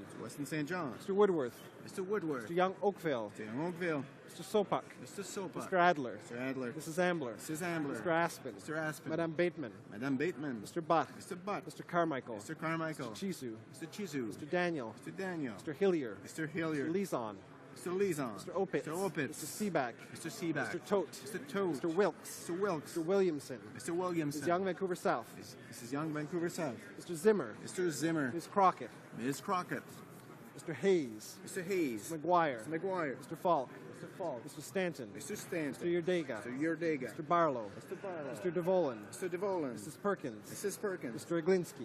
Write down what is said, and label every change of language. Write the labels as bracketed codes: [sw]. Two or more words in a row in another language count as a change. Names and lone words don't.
[en] Mr. Weston, St. John. Mr. Woodworth. Mr. Woodworth. Mr. Young, Oakville. Mr. Young, Oakville. Mr. Sopak. Mr. Sopak. Mr. Adler. Mr. Adler. Mrs. Ambler. Mrs. Ambler. Mr. Aspen. Mr. Aspen. Madame Bateman. Madame Bateman. Mr. Butt. Mr. Butt. Mr. Carmichael. Mr. Carmichael. Mr. Chisu. Mr. Chizu. Mr. Daniel. Mr. Daniel. Mr. Hillier. Mr. Hillier. Mr. Lizon. Mr. Lizon. Mr. Opitz. Mr. Opitz. Mr. Seaback. Mr. Seaback. Mr. Tote. Mr. Tote. Mr. Wilkes. Mr. Wilkes. Mr. Williamson. Mr. Williamson. Mrs. Young, Vancouver South. Mrs. Young, Vancouver South. Mr. Zimmer. Mr. Zimmer. Ms. Crockett. Ms. Crockett. Mr. Hayes. Mr. Hayes. Mr. McGuire. Mr. McGuire. Mr. Falk. Mr. Falk. Mr. Stanton. Mr. Stanton. Mr. Yerdega. Mr. Yerdega. Mr. Barlow. Mr. Barlow. Mr. DeVolen. Mr. DeVolen. Mrs. Perkins. Mrs. Perkins. Mr. Iglinski.